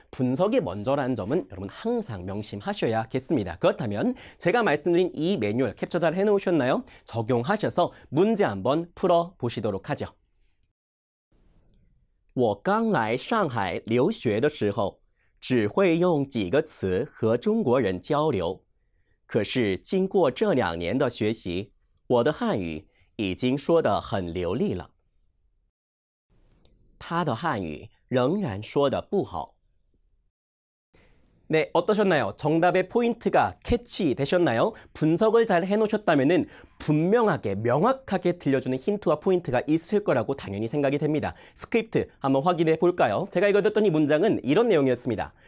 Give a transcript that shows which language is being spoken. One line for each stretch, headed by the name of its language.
Korean: 분석이 먼저라는 점은 여러분 항상 명심하셔야겠습니다. 그렇다면 제가 말씀드린 이 매뉴얼 캡처 잘 해놓으셨나요? 적용하셔서 문제 한번 풀어보시도록 하죠.
Chinese: 我刚来上海留学的时候，只会用几个词和中国人交流。可是经过这2年的学习，我的汉语已经说得很流利了。他的汉语仍然说得不好。
Korean: 네, 어떠셨나요? 정답의 포인트가 캐치되셨나요? 분석을 잘 해놓으셨다면은 분명하게, 명확하게 들려주는 힌트와 포인트가 있을 거라고 당연히 생각이 됩니다. 스크립트 한번 확인해 볼까요? 제가 읽어줬던 이 문장은 이런 내용이었습니다.